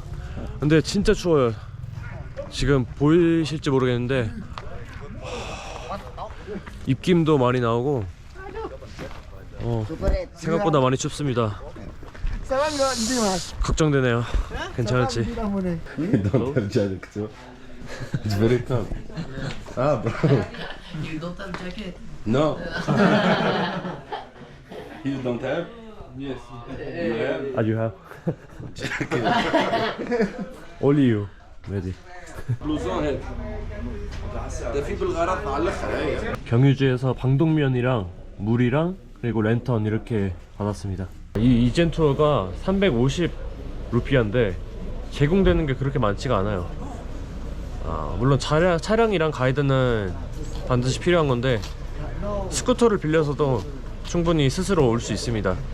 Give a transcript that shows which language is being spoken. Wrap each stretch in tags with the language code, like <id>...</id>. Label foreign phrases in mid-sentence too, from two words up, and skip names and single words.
<ko>근데 진짜 추워요. 지금 보이실지 모르겠는데 입김도 많이 나오고 생각보다 많이 춥습니다. 걱정되네요. 괜찮을지.</ko> <en>Don't have jacket too. It's very cold. Ah, bro. You don't have jacket. No. You don't have? Yes. You have? Ah, you have? Only you. Ready.</en> <ar>بلوزون هيك ده في بالغرض معلقها.</ar> <ko>경유지에서 방독면이랑 물이랑 그리고 랜턴 이렇게 받았습니다. 이 이젠 투어가 350 루피아인데 제공되는 게 그렇게 많지가 않아요. 물론 차량이랑 가이드는 반드시 필요한 건데 스쿠터를 빌려서도 충분히 스스로 올 수 있습니다.</ko>